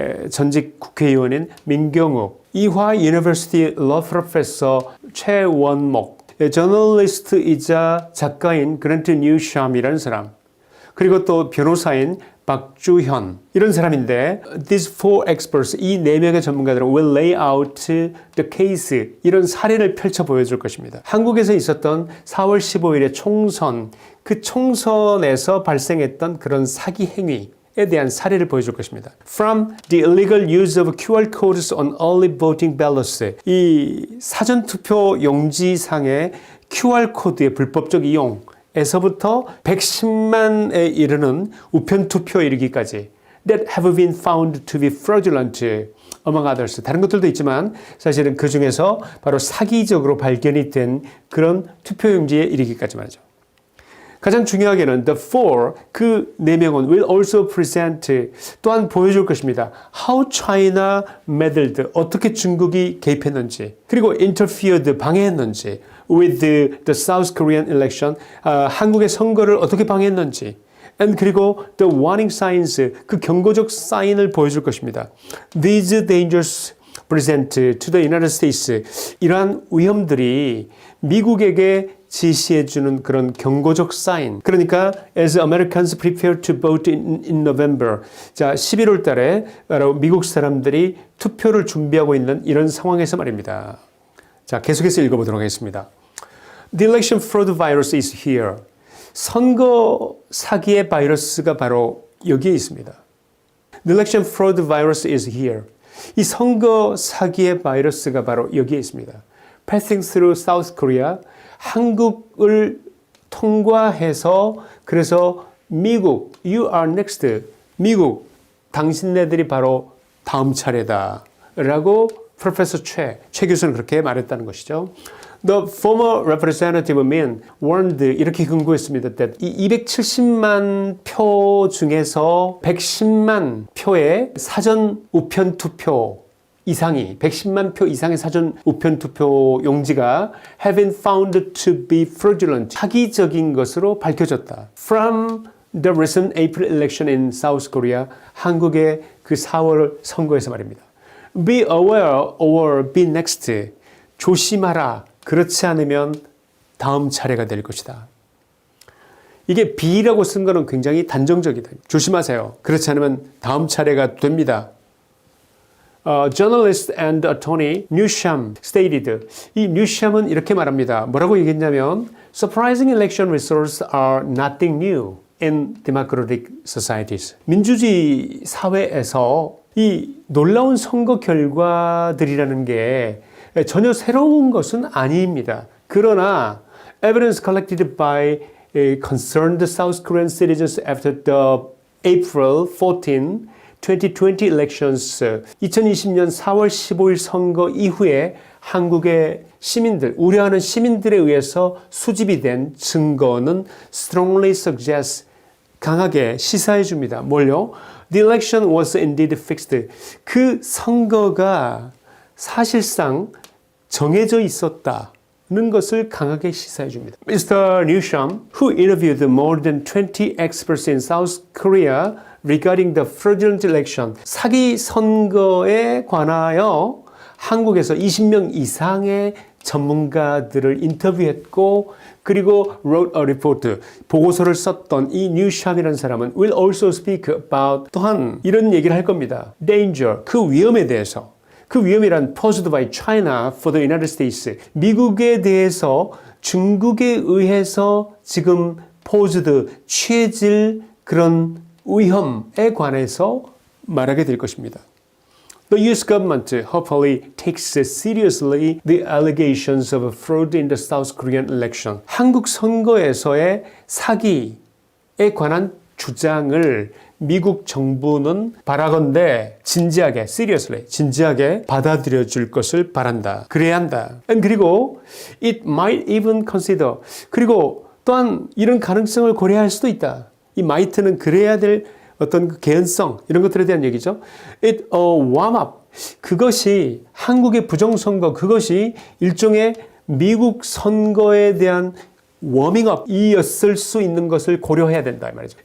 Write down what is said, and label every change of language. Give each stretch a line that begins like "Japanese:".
Korean: 전직 국회의원인 민경욱, 이화 University Law Professor 최원목, 저널리스트이자 작가인 그랜트 뉴샴이라는 사람, 그리고 또 변호사인 박주현 이런 사람인데
English: these four experts
Korean: 이 4명의 전문가들은
English: will lay out the case
Korean: 이런 사례를 펼쳐 보여줄 것입니다. 한국에서 있었던 4월 15일의 총선 그 총선에서 발생했던 그런 사기 행위에 대한 사례를 보여줄 것입니다.
English: From the illegal use of QR codes on early voting ballots
Korean: 이 사전투표 용지상의 QR 코드의 불법적 이용 에서부터 110만에 이르는 우편투표에 이르기까지
English: that have been found to be fraudulent among others.
Korean: 다른 것들도 있지만 사실은 그 중에서 바로 사기적으로 발견이 된 그런 투표용지에 이르기까지 말이죠. 가장 중요하게는 the four 그 4명은
English: will also present
Korean: 또한 보여줄 것입니다.
English: How China meddled
Korean: 어떻게 중국이 개입했는지 그리고 interfered 방해했는지
English: with the South Korean election
Korean: 한국의 선거를 어떻게 방해했는지 and 그리고
English: the warning signs
Korean: 그 경고적 사인을 보여줄 것입니다.
English: These dangers present to the United States
Korean: 이러한 위험들이 미국에게 지시해주는 그런 경고적 사인 그러니까
English: as Americans prepare to vote in November
Korean: 자 11월 달에 바로 미국 사람들이 투표를 준비하고 있는 이런 상황에서 말입니다. 자 계속해서 읽어보도록 하겠습니다.
English: The election fraud virus is here.
Korean: 선거 사기의 바이러스가 바로 여기에 있습니다.
English: The election fraud virus is here.
Korean: 이 선거 사기의 바이러스가 바로 여기에 있습니다.
English: Passing through South Korea,
Korean: 한국을 통과해서 그래서 미국,
English: you are next.
Korean: 미국, 당신네들이 바로 다음 차례다. 라고 프로페서 최 교수는 그렇게 말했다는 것이죠.
English: The former representative Min warned
Korean: 이렇게 경고했습니다. that 이 270만 표 중에서 110만 표의 사전 우편 투표 이상이 110만 표 이상의 사전 우편 투표 용지가
English: have been found to be fraudulent
Korean: 사기적인 것으로 밝혀졌다.
English: From the recent April election in South Korea
Korean: 한국의 그 4월 선거에서 말입니다.
English: Be aware or be next.
Korean: 조심하라. 그렇지 않으면 다음 차례가 될 것이다. 이게 be라고 쓴 거는 굉장히 단정적이다. 조심하세요. 그렇지 않으면 다음 차례가 됩니다.
English: Journalist and attorney Newsham stated.
Korean: 이 Newsham은 이렇게 말합니다. 뭐라고 얘기했냐면
English: Surprising election results are nothing new in democratic societies.
Korean: 민주주의 사회에서 이 놀라운 선거 결과들이라는 게 전혀 새로운 것은 아닙니다. 그러나
English: evidence collected by concerned South Korean citizens after the April 14, 2020 elections
Korean: 2020년 4월 15일 선거 이후에 한국의 시민들, 우려하는 시민들에 의해서 수집이 된 증거는
English: strongly suggests
Korean: 강하게 시사해 줍니다. 뭘요?
English: The election was indeed fixed.
Korean: 그 선거가 사실상 정해져 있었다는 것을 강하게 시사해 줍니다.
English: Mr. Newsham, who interviewed more than 20 experts in South Korea regarding the fraudulent election,
Korean: 사기 선거에 관하여 한국에서 20명 이상의 전문가들을 인터뷰했고 그리고
English: wrote a report,
Korean: 보고서를 썼던 이 뉴샴이라는 사람은
English: will also speak about
Korean: 또한 이런 얘기를 할 겁니다. danger, 그 위험에 대해서. 그 위험이란
English: posed by China for the United States.
Korean: 미국에 대해서 중국에 의해서 지금 posed, 취해질 그런 위험에 관해서 말하게 될 것입니다.
English: The U.S. government hopefully takes seriously the allegations of fraud in the South Korean election.
Korean: 한국 선거에서의 사기에 관한 주장을 미국 정부는 바라건대 진지하게, seriously, 진지하게 받아들여 줄 것을 바란다. 그래야 한다. 그리고
English: it might even consider.
Korean: 그리고 또한 이런 가능성을 고려할 수도 있다. 이 might는 그래야 될 어떤 그 개연성 이런 것들에 대한 얘기죠.
English: It warm up.
Korean: 그것이 한국의 부정선거 그것이 일종의 미국 선거에 대한 워밍업이었을 수 있는 것을 고려해야 된다 이 말이죠.